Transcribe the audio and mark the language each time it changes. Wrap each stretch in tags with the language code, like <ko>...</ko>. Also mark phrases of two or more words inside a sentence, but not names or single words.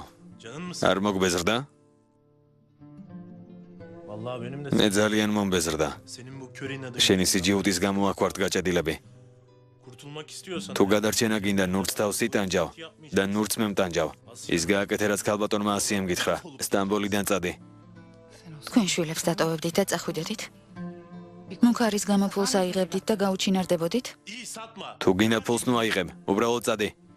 <tr>Canın mı sıkkın?</tr> <ka>არ მოგბეზრდა?</ka> <tr>Vallahi benim de</tr> <ka>მე ძალიან მომბეზრდა.</ka> <tr>senin bu kör inadın.</tr> <ka>შენი სიჯიუტის გამო აქ ვართ გაჭედილები.</ka> <tr>Kurtulmak istiyorsan</tr> <ka>თუ გადარჩენა გინდა ნურც თავს იტანჯავ და ნურც მემტანჯავ. ის გააკეთე რაც ქალბატონმა ასიემ გითხრა. სტამბოლიდან წადი. თქვენ შვილებს დატოვებდით და წახვიდოდით? მუქარის გამო ფულს აიღებდით და გაუჩინარდებოდით?</ka> <tr>iyi satma.</tr> <ka>თუ გინდა ფულს ნუ აიღებ. უბრალოდ წადი.</ka>